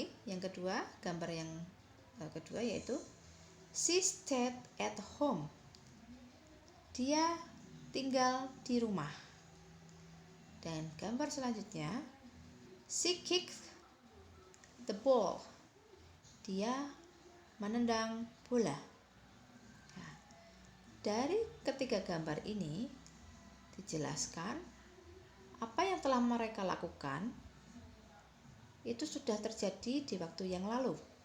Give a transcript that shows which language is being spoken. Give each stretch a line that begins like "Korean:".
Indonesian: Yang kedua, gambar yang kedua yaitu
English: she stayed at home.
Indonesian: Dia tinggal di rumah. Dan gambar selanjutnya,
English: she kicked the ball.
Indonesian: Dia menendang bola. Nah, dari ketiga gambar ini dijelaskan apa yang telah mereka lakukan itu sudah terjadi di waktu yang lalu.